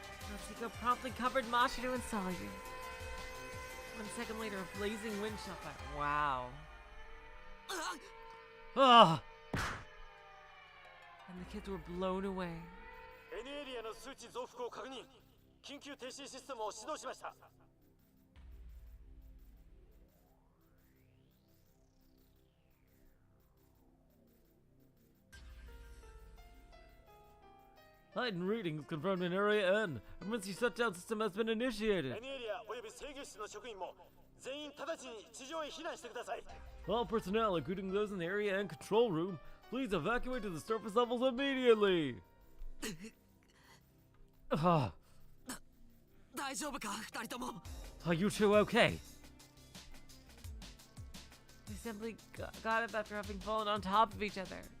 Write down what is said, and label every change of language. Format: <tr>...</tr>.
<en>Natsuko promptly covered Mashiro in solitude. 1 second later, a blazing wind shot by. Wow. Ah! And the kids were blown away.</en> <ja>N エリアの数値増幅を確認。緊急停止システムを始動しました。</ja> <en>Heightened readings confirmed in Area N. Emergency shutdown system has been initiated.</en> <ja>N エリアおよび制御室の職員も全員直ちに地上へ避難してください。</ja> <en>All personnel, including those in the Area N control room, please evacuate to the surface levels immediately. Ah,</en> <ja>大丈夫か二人とも。</ja> <en>are you two okay? They simply got up after having fallen on top of each other.</en>